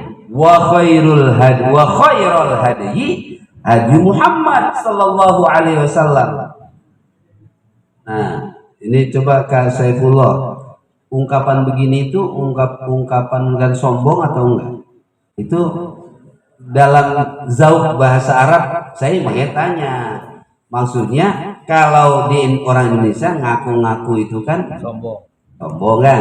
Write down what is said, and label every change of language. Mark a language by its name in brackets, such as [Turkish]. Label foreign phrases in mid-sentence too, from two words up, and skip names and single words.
[Arabic] وخير الهدي هدي محمد صلى الله عليه وسلم. [Indonesian] Nah, ini coba Kak Saifullah, ungkapan begini itu ungkapan dan sombong atau enggak? Itu dalam zauq bahasa Arab saya makanya tanya. Maksudnya kalau di orang Indonesia ngaku-ngaku itu kan sombong kan?